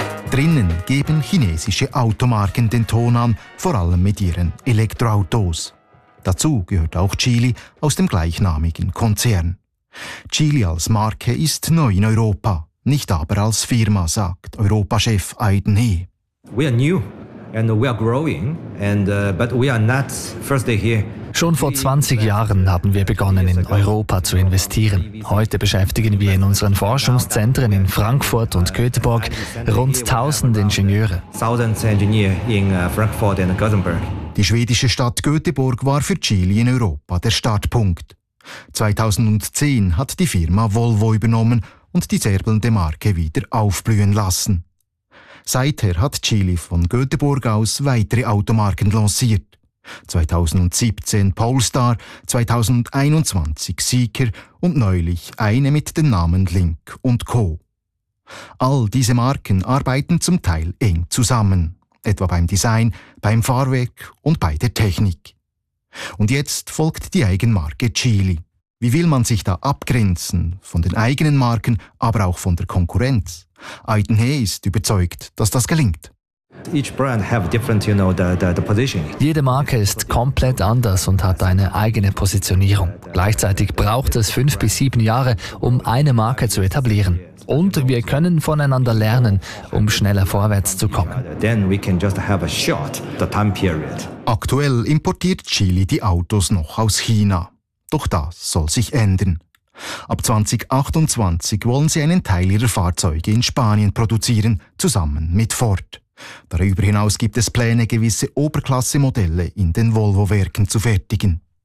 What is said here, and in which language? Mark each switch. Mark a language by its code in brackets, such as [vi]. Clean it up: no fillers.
[de] Drinnen geben chinesische Automarken den Ton an, vor allem mit ihren Elektroautos. Dazu gehört auch Geely aus dem gleichnamigen Konzern. Geely als Marke ist neu in Europa, nicht aber als Firma, sagt Europachef Aidan He. [en] We are new and we are growing, and, but we are not first day here. [de] Schon vor 20 Jahren haben wir begonnen, in Europa zu investieren. Heute beschäftigen wir in unseren Forschungszentren in Frankfurt und Göteborg rund 1000 Ingenieure. Die schwedische Stadt Göteborg war für Geely in Europa der Startpunkt. 2010 hat die Firma Volvo übernommen und die zerbelnde Marke wieder aufblühen lassen. Seither hat Geely von Göteborg aus weitere Automarken lanciert. 2017 Polestar, 2021 Seeker und neulich eine mit den Namen Link und Co. All diese Marken arbeiten zum Teil eng zusammen, etwa beim Design, beim Fahrwerk und bei der Technik. Und jetzt folgt die Eigenmarke Geely. Wie will man sich da abgrenzen von den eigenen Marken, aber auch von der Konkurrenz? Aidan He ist überzeugt, dass das gelingt. [en] Each brand have different, you know, the positioning. [de] Jede Marke ist komplett anders und hat eine eigene Positionierung. Gleichzeitig braucht es 5 bis 7 Jahre, um eine Marke zu etablieren. Und wir können voneinander lernen, um schneller vorwärts zu kommen. [en] Then we can just have a short, the time period. [de] Aktuell importiert Geely die Autos noch aus China. Doch das soll sich ändern. Ab 2028 wollen sie einen Teil ihrer Fahrzeuge in Spanien produzieren, zusammen mit Ford. Darüber hinaus gibt es Pläne, gewisse Oberklasse-Modelle in den Volvo-Werken zu fertigen.